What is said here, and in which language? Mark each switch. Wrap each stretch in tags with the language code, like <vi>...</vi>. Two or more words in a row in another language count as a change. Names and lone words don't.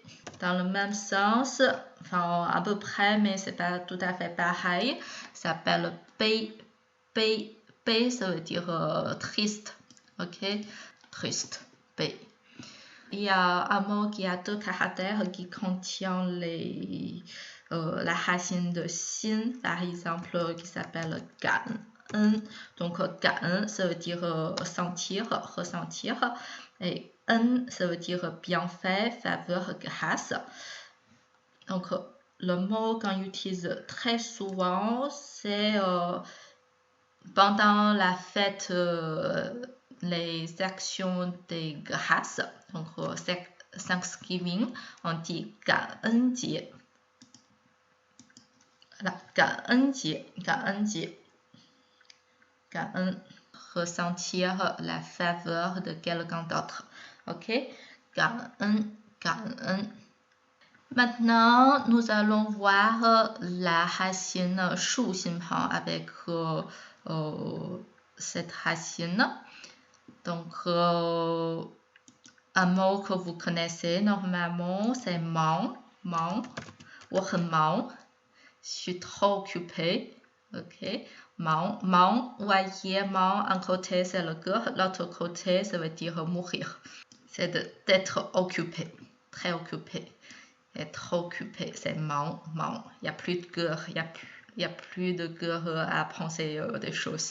<fr>Dans le même sens, à peu près, mais c'est pas tout à fait pareil, ça s'appelle 悲, ça veut dire triste, ok, triste, 悲. Il y a un mot qui a 2 caractères qui contient la racine de xin, par exemple, qui s'appelle 感恩. Donc 感恩, ça veut dire sentir, ressentir, et en, ça veut dire bienfait, faveur, grâce. Donc le mot qu'on utilise très souvent, c'est pendant la fête, les actions de grâce. Donc Thanksgiving, on dit 感恩节. Voilà, 感恩节. 感恩, ressentir la faveur de quelqu'un d'autre. Ok, 感恩. Maintenant, nous allons voir la racine 竖心旁 avec cette racine. Donc, un mot que vous connaissez normalement, c'est 忙.</fr> <zh>我很忙,</zh> <fr>je suis trop occupée. Ok, 忙, voyez, 忙, un côté c'est le cœur, l'autre côté ça veut dire mourir. C'est d'être occupé, très occupé. Être occupé, c'est 忙. Il n'y a plus de cœur, il y a plus de cœur à penser des choses.</fr>